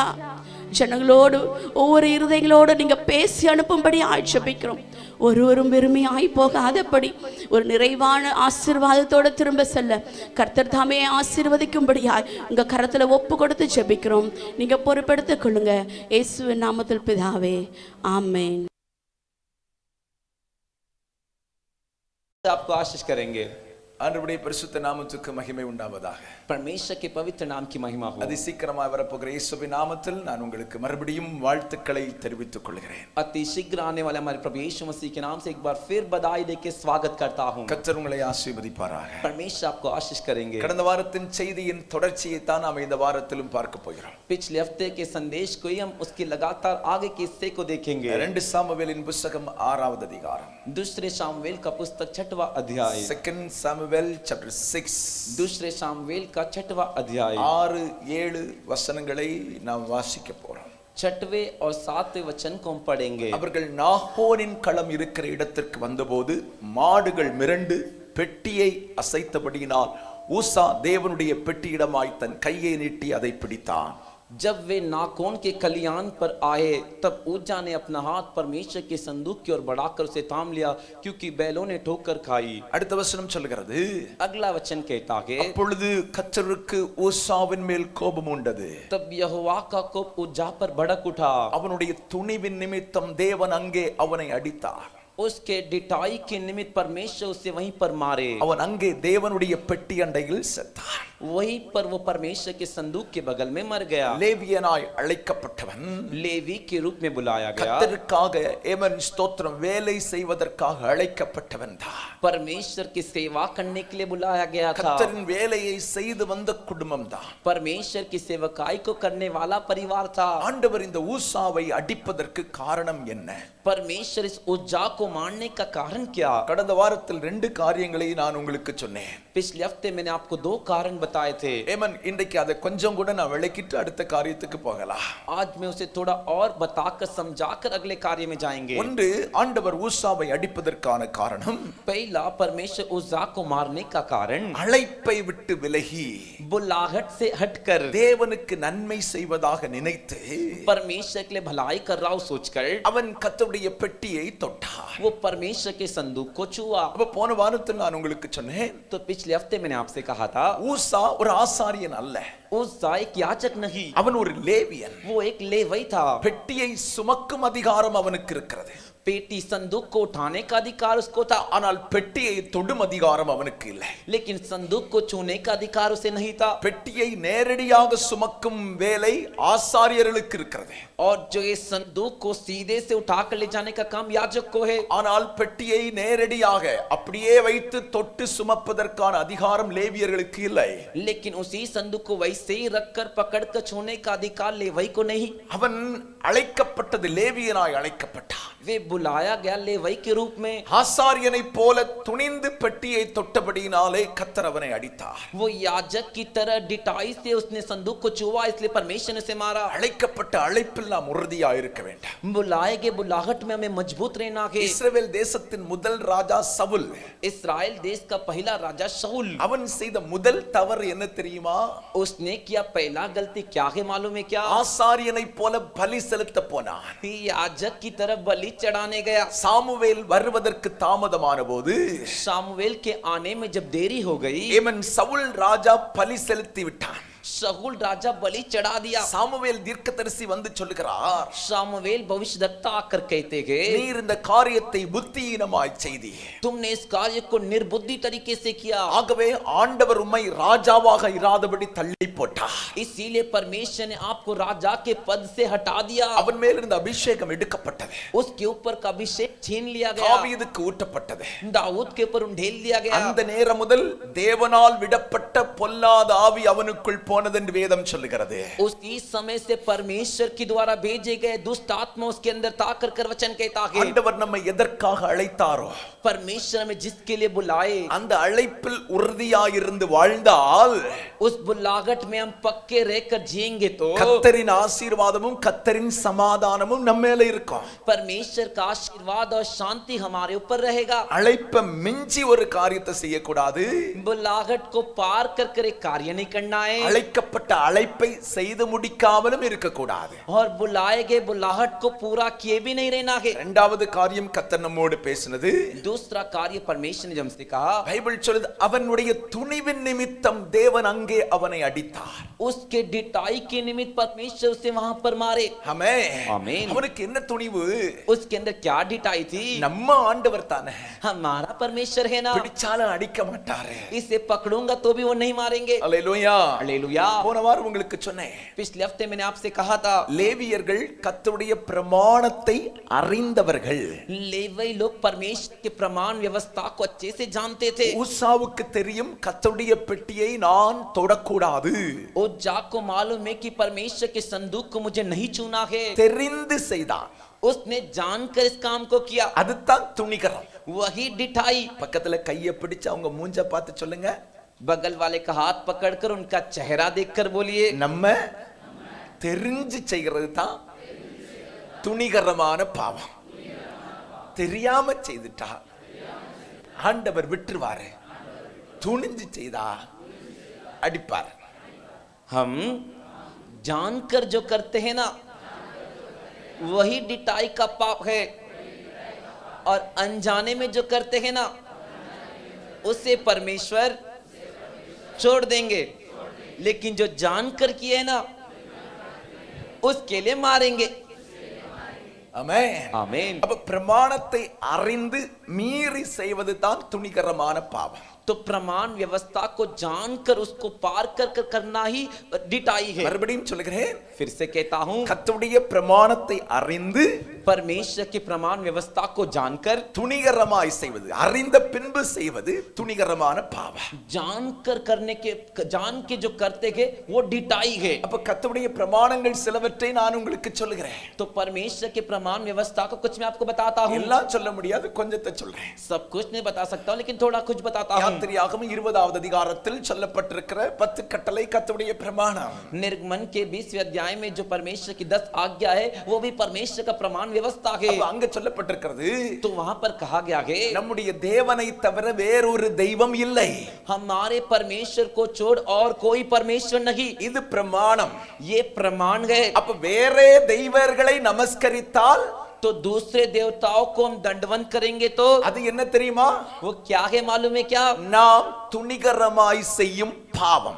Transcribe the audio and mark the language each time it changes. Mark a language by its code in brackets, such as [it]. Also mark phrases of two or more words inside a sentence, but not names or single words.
[ta] ஜனங்களோடு ஒவ்வொரு இருதயங்களோடு நீங்க பேசி அனுப்பும்படி ஆட்சேபிக்கிறோம். ஒருவரும் வெறுமையாய் போகாதபடி ஒரு நிறைவான ஆசீர்வாதத்தோடு திரும்ப செல்ல கர்த்தர் தாமே ஆசீர்வதிக்கும்படியாய் உங்க கரத்துல ஒப்பு கொடுத்து ஜெபிக்கிறோம். நீங்க பொறுப்பெடுத்துக் கொள்ளுங்க. இயேசுவின் நாமத்தில் பிதாவே, ஆமென். [hi] आपको आशीष करेंगे. [ta] ஆண்டவருடைய பரிசுத்த நாமத்துக்கு மகிமை உண்டாவதாக. [hi] परमेश्वर के पवित्र नाम की महिमा हो. [ta] அதிசீக்கிரமாக வரப்போகிற இயேசுவின் நாமத்தில் நான் உங்களுக்கு மறுபடியும் வாழ்த்துக்களை தெரிவித்துக் கொள்கிறேன். [hi] अति शीघ्र आने वाले हमारे प्रभु यीशु मसीह के नाम से एक बार फिर बधाई देके स्वागत करता हूं. [ta] கர்த்தர் உங்களை ஆசீர்வதிப்பாராக. [hi] परमेश्वर आपको आशीष करेंगे. [ta] கடந்த வாரத்தின் செய்தியின் தொடர்ச்சியை தான் நாம் இந்த வாரத்திலும் பார்க்க போகிறோம். [hi] पिछले हफ्ते के संदेश को ही हम उसके लगातार आगे के हिस्से को देखेंगे. [ta] 2 சாமுவேலின் புத்தகம் 6வது அதிகாரம். [hi] दूसरे सामुएल का पुस्तक 6वां अध्याय. [ta] 2 சாமுவேல் chapter 6. [hi] दूसरे सामुएल का 6वां अध्याय. [ta] 6-7 வசனங்களை நாம் வாசிக்க போறோம். [hi] 6वें और 7वें वचन को हम पढ़ेंगे. [ta] அவர்கள் நாகோனின் களம் இருக்கிற இடத்திற்கு வந்தபோது மாடுகள் மிரண்டு பெட்டியை அசைத்தபடியினால் ஊசா தேவனுடைய பெட்டியிடமாய் தன் கையை நீட்டி அதை பிடித்தான். [hi] जब वे नाकोन के खलियान पर आए तब उज्जा ने अपना हाथ परमेश्वर के संदूक की ओर बढ़ाकर उसे थाम लिया क्योंकि बैलों ने ठोकर खाई. [ta] அடுத்த வசனம் சொல்கிறது, [hi] अगला वचन कहता है [ta] அப்பொழுது கர்த்தருக்கு ஊசாவின் மேல் கோபம் உண்டது. [hi] तब यहोवा का कोप उज्जा पर भड़क उठा. [ta] அவனுடைய துணிவின் நிமித்தம் தேவன் அங்கே அவனை அடித்தார். [hi] उसके डिटाई के निमित्त परमेश्वर उसे वहीं पर मारे. [ta] அவன் அங்கே தேவனுடைய பெட்டி அண்டையில் செத்தான். [hi] वहीं पर वो परमेश्वर के संदूक के बगल में मर गया. [ta] லேவியனாய் அழைக்கப்பட்டவன், [hi] लेवी के रूप में बुलाया गया. [ta] கர்த்தருக்காக ஏமன் ஸ்தோத்திரம் வேலை செய்வதற்காக அழைக்கப்பட்டவன் தான். [hi] परमेश्वर की सेवा करने के लिए बुलाया गया था. [ta] கர்த்தரின் வேலையை செய்து வந்த குடும்பம் தான். [hi] परमेश्वर की सेवकाई को करने वाला परिवार था. [ta] ஆண்டவர் இந்த ஊசாவை அடிப்பதற்கு காரணம் என்ன? [hi] परमेश्वर इस उज्जा को मारने का कारण क्या? [ta] கடந்த வாரத்தில் 2 காரியங்களை நான் உங்களுக்கு சொன்னேன். [hi] पिछले हफ्ते मैंने आपको 2 कारण बताए थे. [ta] ஏமன் இன்றைக்கு அதை கொஞ்சம் கூட நான் விளக்கிட்டு அடுத்த காரியத்துக்கு போகலாம். [hi] आज मैं उसे थोड़ा और बताकर समझाकर अगले कार्य में जाएंगे. [ta] ஒன்று, ஆண்டவர் ஊசாவை அடிப்பதற்கான காரணம், [hi] पहला परमेश्वर उज्जा को मारने का कारण [ta] அழைப்பை விட்டு விலகி [hi] बुलाहट से हटकर [ta] தேவனுக்கு நன்மை செய்வதாக நினைத்து [hi] परमेश्वर के लिए भलाई कर रहा हूं सोचकर [ta] அவன் கர்த்தருடைய பெட்டியை தொட்டான். [hi] वो परमेश्वर के संदूक को छुआ. [ta] அப்ப போன வாரத்தில் நான் உங்களுக்கு சொன்னேன், [hi] तो पिछले हफ्ते मैंने आपसे कहा था [ta] ஊசா ஒரு ஆசாரியன் அல்ல, [hi] उज्जा एक याजक नहीं, [ta] அவன் ஒரு லேவியன். [hi] वो एक लेवी था. [ta] பெட்டியை சுமக்கும் அதிகாரம் அவனுக்கு இருக்கிறது. [hi] पेटी संदूक को उठाने का अधिकार उसको था, [ta] ஆனால் பெட்டியை தொடும் அதிகாரம் அவனுக்கு இல்லை. [hi] लेकिन संदूक को छूने का अधिकार उसे नहीं था. [ta] பெட்டியை நேரடியாக சுமக்கும் வேலை ஆசாரியர்களுக்கு இருக்கிறது. [hi] और जो ये संदूक को सीधे से उठाकर ले जाने का काम याजक को है. [ta] ஆனால் பெட்டியை நேரடியாக அப்படியே வைத்து தொட்டு சுமப்பதற்கான அதிகாரம் லேவியர்களுக்கு இல்லை. [hi] लेकिन उसी संदूक को वैसे ही रखकर पकड़कर छूने का अधिकार लेवी को नहीं. [ta] அவன் அழைக்கப்பட்டது லேவியனாய் அழைக்கப்பட்டான். [hi] वे बुलाया गया लेवी के रूप में. [ta] ஆசாரியனை போல துணிந்து பெட்டியை தொட்டபடியினாலே கர்த்தர் அவனை அடித்தார். [hi] वो याजक की तरह डिटाई से उसने संदूक को छुआ, इसलिए परमेश्वर ने उसे मारा. [ta] அழைக்கப்பட்ட அழைப்பில் நாம் உறுதியா இருக்க வேண்டும். [hi] बुलाए गए बुलाहट में हमें मजबूत रहना है. [ta] இஸ்ரவேல் தேசத்தின் முதல் ராஜா சவுல், [hi] इस्राएल देश का पहला राजा शाऊल, [ta] அவன் செய்த முதல் தவறு என்ன தெரியுமா? [hi] उसने किया पहला गलती क्या है मालूम है क्या? [ta] ஆசாரியனை போல பலி செலுத்த போனான். [hi] याजक की तरफ बलि चढ़ाने गया. [ta] சாமுவேல் வருவதற்கு தாமதமான போது, [hi] सामुएल के आने में जब देरी हो गई, [ta] ஏமன் சவுல் ராஜா பலி செலுத்தி விட்டான். [hi] शाऊल राजा बलि चढ़ा दिया. [ta] சாமுவேல் தீர்க்கதரிசி வந்து சொல்லுகிறார், [hi] सामुएल भविष्यद्वक्ता आकर कहते हैं, [ta] நீர் இந்த காரியத்தை புத்தியீனமாய் செய்தி, [hi] तुमने इस कार्य को निर्बुद्धि तरीके से किया. [ta] ஆகவே ஆண்டவர் உம்மை ராஜாவாக இராதபடி தள்ளி போட்டார். [hi] इसीलिए परमेश्वर ने आपको राजा के पद से हटा दिया. [ta] அவன் மேல் இருந்த அபிஷேகம் எடுக்கப்பட்டது. [hi] उसके ऊपर का अभिषेक छीन लिया गया. [ta] தாவீதுக்கு ஊட்டப்பட்டது. [hi] दाऊद के ऊपर उंडेल दिया गया. [ta] அந்த நேரம் முதல் தேவனால் விடப்பட்ட பொல்லாத ஆவி அவனுக்குள் போனது. போனது என்று வேதம் சொல்லுகிறது. [hi] उसी समय से परमेश्वर के द्वारा भेजे गए दुष्ट आत्मा उसके अंदर ताकर कर वचन कहता है [ta] ஆண்டவர் நம்மை எதற்காக அழைத்தாரோ [hi] परमेश्वर हमें जिसके लिए बुलाए [ta] அந்த அழைப்பில் உறுதியாயிருந்து வாழ்ந்தால் [hi] उस बुलाहट में हम पक्के रहकर जिएंगे तो [ta] கர்த்தரின் ஆசீர்வாதமும் கர்த்தரின் சமாதானமும் நம்ம மேல இருக்கும். [hi] परमेश्वर का आशीर्वाद और शांति हमारे ऊपर रहेगा. [ta] அழைப்பை மிஞ்சி ஒரு காரியத்தை செய்யக்கூடாது. [hi] बुलाहट को पार कर एक कार्य नहीं करना है. [ta] அழைக்கப்பட்ட அழைப்பை செய்து முடிக்காமலும் இருக்கக்கூடாது. [hi] और बुलाए गए बुलाहट को पूरा किए भी नहीं रहना है. [ta] இரண்டாவது காரியம் கர்த்தர் நம்மோடு பேசினது. [hi] दूसरा कार्य परमेश्वर ने हमसे कहा [ta] பைபிள் சொல்லுது அவனுடைய துணிவின் நிமித்தம் தேவன் அங்கே அவனை அடித்தார். [hi] उसके डिटाई के निमित्त परमेश्वर उसे वहां पर मारे. [ta] ஆமென். அவனுக்கு என்ன துணிவு? [hi] उसके अंदर क्या डिटाई थी? [ta] நம்ம ஆண்டவர் தானே. [hi] हमारा परमेश्वर है ना. [ta] பிடிச்சாலும் அடிக்க மாட்டாரு. [hi] इसे पकड़ूंगा तो भी वो नहीं मारेंगे. [ta] அல்லேலூயா. [hi] हालेलुया. [ta] போன வாரம் உங்களுக்கு சொன்னேன். [hi] पिछले हफ्ते मैंने आपसे कहा था [ta] லேவியர்கள் கர்த்தருடைய பிரமாணத்தை அறிந்தவர்கள். [hi] लेवी लोग परमेश्वर के प्रमाण व्यवस्था को अच्छे से जानते थे. [ta] ஊசாவுக்கு தெரியும் கர்த்தருடைய பெட்டியை நான் தொடக்கூடாது. [hi] उज्जा को मालूम है कि परमेश्वर के संदूक को मुझे नहीं छूना है. [ta] தெரிந்து செய்தான். [hi] उसने जानकर इस काम को किया. [ta] அதுதான் துணிகரம். [hi] वही डिठाई. [ta] பக்கத்துல கையை பிடிச்சு அவங்க மூஞ்ச பார்த்து சொல்லுங்க. [hi] बगल वाले का हाथ पकड़कर उनका चेहरा देखकर बोलिए [ta] நம்ம தெரிஞ்சு செய்கிறது தான் துணிகரமான பாவம். தெரியாம செய்துட்டா ஆண்டவர் விட்டுருவாரு. துணிஞ்சு செய்தா அடிப்பார். [hi] हम जानकर जो करते हैं ना वही डिटाई का पाप है. और अनजाने में जो करते हैं ना उसे परमेश्वर छोड़ देंगे. लेकिन जो जानकर किए है ना उसके लिए मारेंगे. [ta] ஆமென். [hi] आमीन. [ta] அப்ப பிரமாணத்தை அறிந்து மீறி செய்வது தான் துணிகரமான பாவம். [hi] तो प्रमाण व्यवस्था को जानकर उसको पार कर करना ही डिटाई है. [ta] மறுபடியும் சொல்லுகிறேன். [hi] फिर से कहता हूं [ta] கர்த்தருடைய பிரமாணத்தை அறிந்து [hi] परमेश्वर की प्रमाण व्यवस्था को जानकर [ta] துணிகரமாய் செய்வது அறிந்த பின்பு செய்வது துணிகரமான பாவம். [hi] जानकर करने के जान के जो करते हैं वो डिटाई है. [ta] அப்ப கர்த்தருடைய பிரமாணங்கள் சிலவற்றை நான் உங்களுக்கு சொல்லுகிறேன். [hi] तो परमेश्वर के प्रमाण व्यवस्था को कुछ मैं आपको बताता हूं. [ta] எல்லாம் சொல்ல முடியாது, கொஞ்சத்தை சொல்றேன். [hi] सब कुछ नहीं बता सकता हूं लेकिन थोड़ा कुछ बताता हूं. [ta] யாத்திரையாகமம் 20வது அதிகாரத்தில் சொல்லப்பட்டிருக்கிற 10 கட்டளை கர்த்தருடைய பிரமாணம். [hi] निर्गमन के 20वें अध्याय में जो परमेश्वर की 10 आज्ञा है वो भी परमेश्वर का प्रमाण व्यवस्था है. [ta] அப்ப அங்க சொல்லப்பட்டிருக்கிறது [hi] तो वहां पर कहा गया है [ta] நம்முடைய தேவனை தவிர வேறொரு தெய்வம் இல்லை. [hi] हमारे परमेश्वर को छोड़ और कोई परमेश्वर नहीं. [ta] இது பிரமாணம். [hi] ये प्रमाण है. [ta] அப்ப வேறே தெய்வங்களை நமஸ்கரித்தால் [hi] तो दूसरे देवताओं को हम दंडवत करेंगे तो [ta] அது என்ன தெரியுமா? [hi] वो क्या है मालूम है क्या? [ta] நாம் துணிகரமாய் செய்யும் பாவம்.